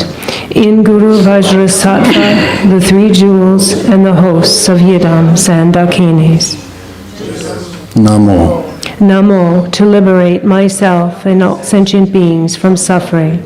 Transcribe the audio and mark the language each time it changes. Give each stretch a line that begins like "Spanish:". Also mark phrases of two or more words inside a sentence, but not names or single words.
English: In Guru Vajrasattva, the three jewels and the hosts of Yidams and Dakinis. Namo. Namo, to liberate myself and all sentient beings from suffering.